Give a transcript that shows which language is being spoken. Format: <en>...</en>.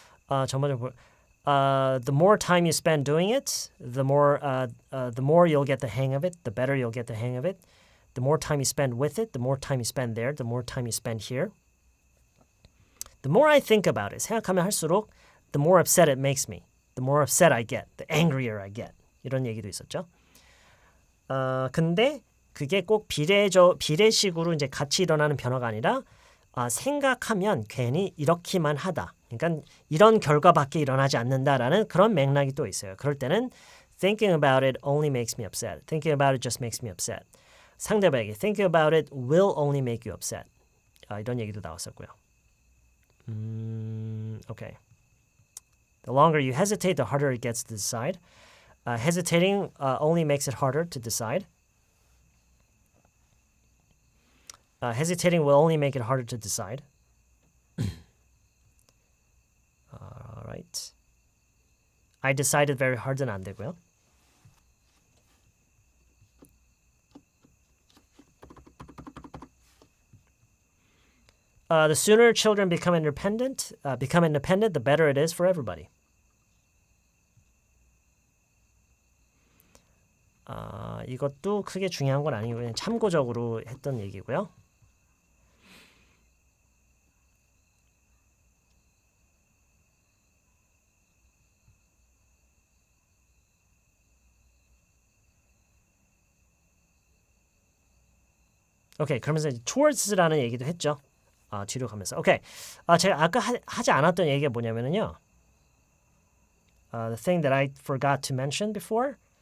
<en>The more time you spend doing it, the more you'll get the hang of it, the better you'll get the hang of it. The more time you spend with it, the more time you spend there, the more time you spend here. The more I think about it,</en> <ko>생각하면 할수록</ko> <en>the more upset it makes me. The more upset I get, the angrier I get.</en> <ko>이런 얘기도 있었죠. 근데 그게 꼭 비례식으로 이제 같이 일어나는 변화가 아니라 생각하면 괜히 이렇기만 하다. 그러니까 이런 결과밖에 일어나지 않는다라는 그런 맥락이 또 있어요.</ko> <en>그럴 때는 thinking about it only makes me upset. Thinking about it just makes me upset.</en> <ko>상대방에게</ko> <en>thinking about it will only make you upset.</en> <ko>이런 얘기도 나왔었고요.</ko> <en>Okay. The longer you hesitate, the harder it gets to decide. Hesitating only makes it harder to decide. Hesitating will only make it harder to decide. All right. I decided very hard</en> <ko>는 안 되고요.</ko> <en>The sooner children become independent, the better it is for everybody.</en> <ko>이것도 크게 중요한 건 아니고 그냥 참고적으로 했던 얘기고요. 오케이, 그러면서 towards라는 얘기도 했죠. 뒤로 가면서. 오케이. 제가 아까 하지 않았던 얘기가 뭐냐면요.</ko> <en>The thing that I forgot to mention before.</en>